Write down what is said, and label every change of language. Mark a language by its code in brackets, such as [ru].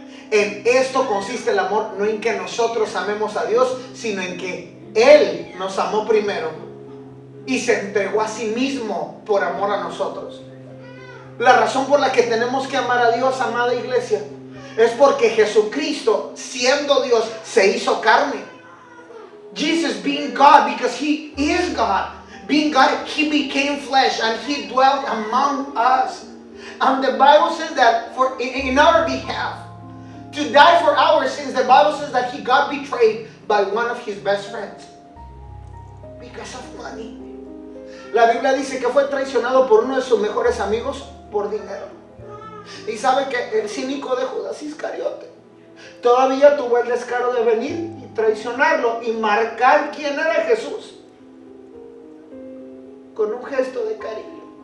[es] En esto consiste el amor, no en que nosotros amemos a Dios, sino en que Él nos amó primero y se entregó a sí mismo por amor a nosotros. La razón por la que tenemos que amar a Dios, amada iglesia, es porque Jesucristo, siendo Dios, se hizo carne. [en] Jesus being God, because He is God. Being God, He became flesh and He dwelt among us. And the Bible says that in our behalf, to die for our sins, the Bible says that He got betrayed by one of His best friends. Because of money. [es] La Biblia dice que fue traicionado por uno de sus mejores amigos por dinero. Y sabe que el cínico de Judas Iscariote todavía tuvo el descaro de venir y traicionarlo y marcar quién era Jesús con un gesto de cariño.